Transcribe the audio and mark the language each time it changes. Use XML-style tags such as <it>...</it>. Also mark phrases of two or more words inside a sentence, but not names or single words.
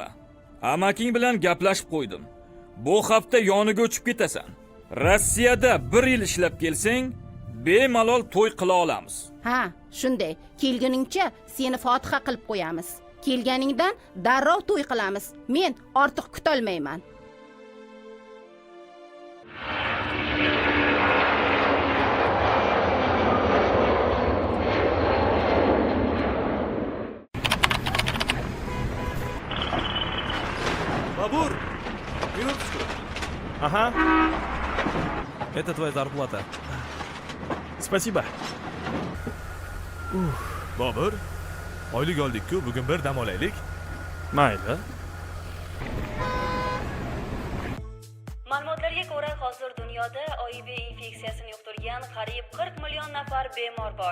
<uz>Amaking bilan gaplashib qo'ydim. Bu hafta yoniga o'chib ketasan. Rossiyada 1 yil ishlab kelsang, bemalol to'y qila olamiz. Ha, shunday. Kelguningcha seni fotiha qilib qo'yamiz. Kelganingdan darrov to'y qilamiz. Men ortiq kutolmayman.</uz> <ru>Бабур, минуточку. Aha, Это твоя зарплата. spasiba.</ru> <uz>Bobur, oylik oldik-ku, bugun bir dam olaylik. Mayli. Ma'lumotlarga ko'ra, hozir dunyoda OIV infeksiyasini yuqtirgan qariyb 40 million nafar bemor bor.</uz>